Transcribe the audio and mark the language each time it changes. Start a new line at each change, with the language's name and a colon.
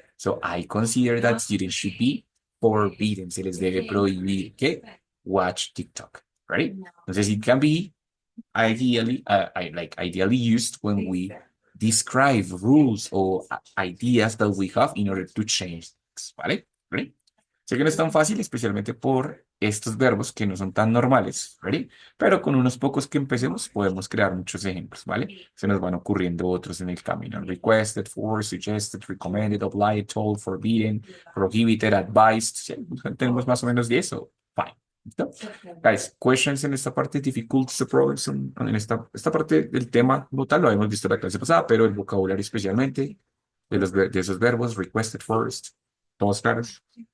English: So I consider that students should be forbidden,
Spanish: se les debe prohibir que
English: watch TikTok, right?
Spanish: Entonces
English: it can be ideally, ideally used when we describe rules or ideas that we have in order to change things,
Spanish: ¿vale?
English: ¿Ready?
Spanish: Sé que no es tan fácil, especialmente por estos verbos que no son tan normales, ¿ready? Pero con unos pocos que empecemos podemos crear muchos ejemplos, ¿vale? Se nos van ocurriendo otros en el camino.
English: Requested, forced, suggested, recommended, obliged, told, forbidden, prohibited, advised.
Spanish: ¿Sí? Tenemos más o menos 10 o fine. ¿Listo?
English: Guys, questions
Spanish: en esta parte,
English: difficulties or problems
Spanish: en esta parte del tema como tal, lo habíamos visto en la clase pasada, pero el vocabulario especialmente de esos verbos, requested, forced, todos claros.